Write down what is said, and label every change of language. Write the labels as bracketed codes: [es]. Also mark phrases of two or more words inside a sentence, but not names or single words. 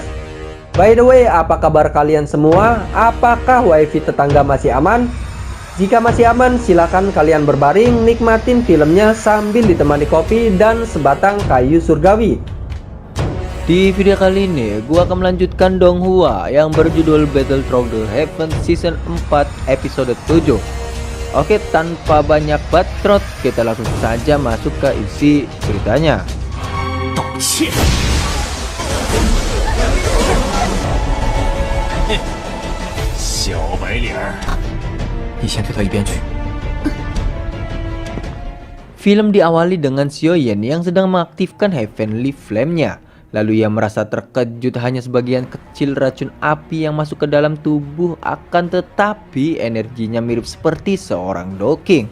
[en] By the way, [id] apa kabar kalian semua? Apakah wifi tetangga masih aman? Jika masih aman, silakan kalian berbaring nikmatin filmnya sambil ditemani kopi dan sebatang kayu surgawi. Di video kali ini, gua akan melanjutkan Donghua yang berjudul Battle Through the Heaven Season 4 episode 7. Oke, tanpa banyak bacot, kita langsung saja masuk ke isi ceritanya. [zh] 道歉。小白脸儿，你先退到一边去。 [id] Film diawali dengan Xiaoyan yang sedang mengaktifkan Heavenly Flame-nya. Lalu ia merasa terkejut hanya sebagian kecil racun api yang masuk ke dalam tubuh, akan tetapi energinya mirip seperti seorang Doking.